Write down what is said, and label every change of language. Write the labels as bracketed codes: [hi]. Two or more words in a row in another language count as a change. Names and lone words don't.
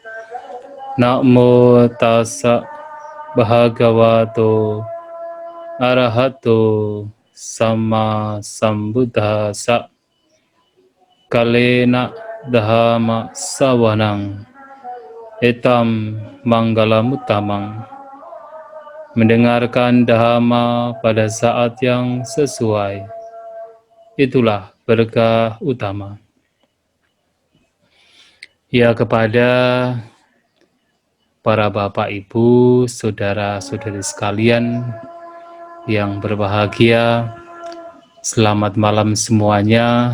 [pi] Namo tassa bhagavato arahato sama sambuddhassa. Kalena dhamma sawanang etam manggalamuttamang. [id] Mendengarkan dhamma pada saat yang sesuai, itulah berkah utama. Ya, kepada para bapak ibu, saudara-saudari sekalian yang berbahagia, selamat malam semuanya.